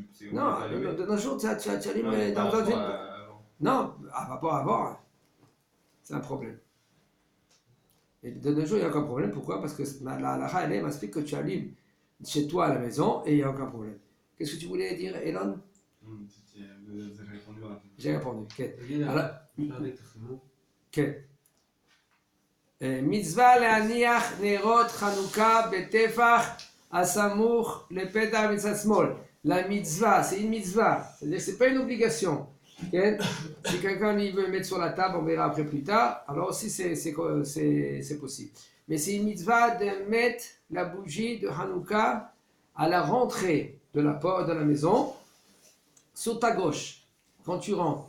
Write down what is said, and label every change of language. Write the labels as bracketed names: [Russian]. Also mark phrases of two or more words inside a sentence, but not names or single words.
[French] Non, de nos jours, tu allumes dans une. Non, par rapport à avant, c'est un problème. Et de nos jours, il n'y a aucun problème. Pourquoi? Parce que la halakha, elle m'explique que tu allumes chez toi à la maison et il n'y a aucun problème. Qu'est-ce que tu voulais dire, Elon? J'ai répondu. Okay. Alors, okay. [Hebrew] מצוה להניח נרות חנוכה בטפח הסמוך לפתח מצוה שמאל. [French] La mitzvah, c'est une mitzvah. C'est-à-dire que ce n'est pas une obligation. Okay. Si quelqu'un veut mettre sur la table, on verra après plus tard, alors aussi c'est possible. Mais c'est une mitzvah de mettre la bougie de Hanouka à la rentrée de la porte de la maison, sur ta gauche, quand tu rentres.